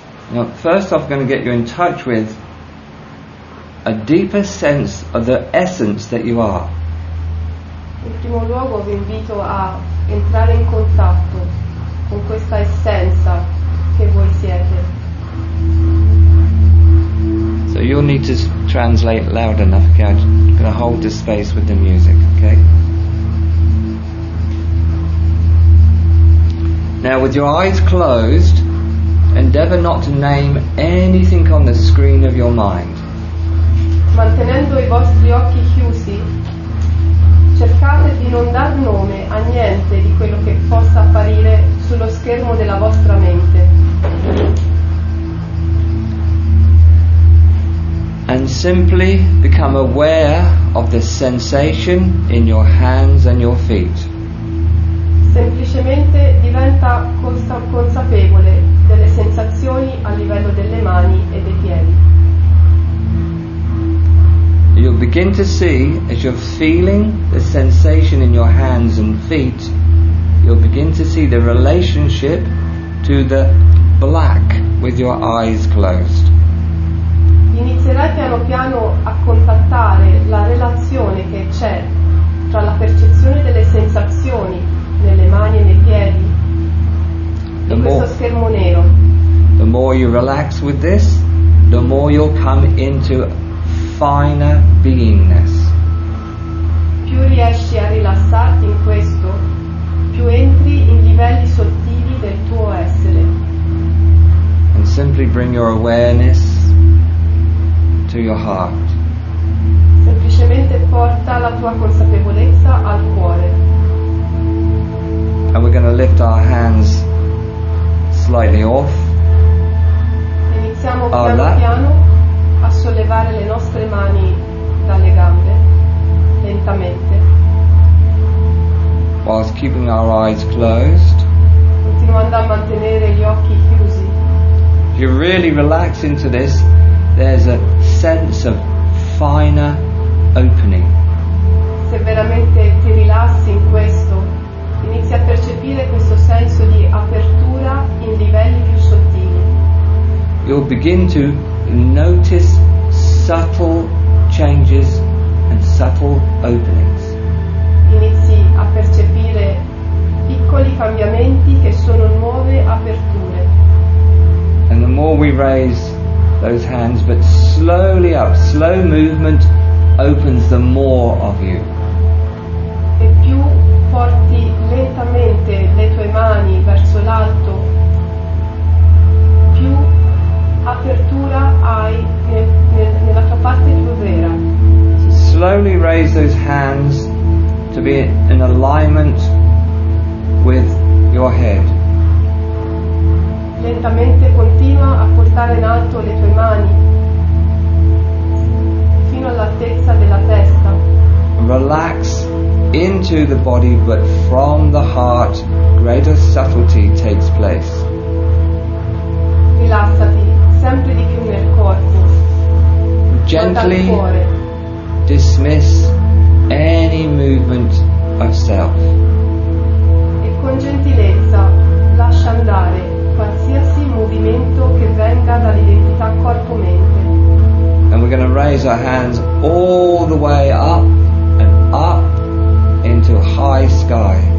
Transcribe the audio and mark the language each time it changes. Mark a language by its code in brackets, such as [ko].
[en] Now, first off, I'm going to get you in touch with a deeper sense of the essence that you are. [it] In primo luogo vi invito a entrare in contatto con questa essenza che voi siete. [en] So you'll need to translate loud enough, okay? I'm going to hold the space with the music, okay? Now, with your eyes closed, endeavour not to name anything on the screen of your mind. [it] Mantenendo i vostri occhi chiusi, cercate di non dar nome a niente di quello che possa apparire sullo schermo della vostra mente. [en] And simply become aware of the sensation in your hands and your feet. [it] Semplicemente diventa consapevole delle sensazioni a livello delle mani e dei piedi. [en] You'll begin to see, as you're feeling the sensation in your hands and feet, you'll begin to see the relationship to the black with your eyes closed. [it] Inizierai piano piano a contattare la relazione che c'è tra la percezione delle sensazioni nelle mani e nei piedi di questo schermo nero. [en] The more you relax with this, the more you'll come into finer beingness. [it] Più riesci a rilassarti in questo, più entri in livelli sottili del tuo essere. [en] And simply bring your awareness to your heart. [it] Semplicemente porta la tua consapevolezza al cuore. [en] And we're going to lift our hands slightly off. [it] Iniziamo piano piano a sollevare le nostre mani dalle gambe, lentamente. [en] Whilst keeping our eyes closed. [it] Continuando a mantenere gli occhi chiusi. [en] If you really relax into this, there's a sense of finer opening. [it] Se veramente ti rilassi in questo, inizi a percepire questo senso di apertura in livelli più sottili. [en] You'll begin to notice subtle changes and subtle openings. [it] Inizi a percepire piccoli cambiamenti che sono nuove aperture. [en] And the more we raise those hands, but slowly up, slow movement opens the more of you. [it] E più porti lentamente le tue mani verso l'alto, più apertura hai nella tua parte più vera. [en] So slowly raise those hands to be in alignment with your head. [it] Lentamente continua a portare in alto le tue mani fino all'altezza della testa. [en] Relax into the body, but from the heart greater subtlety takes place. [it] Rilassati sempre di più nel corpo. [en] Gently [it] Dal cuore. [en] dismiss any movement of self. [it] E con gentilezza lascia andare qualsiasi movimento che venga dall'identità corpo-mente. [en] And we're going to raise our hands all the way up and up into high sky.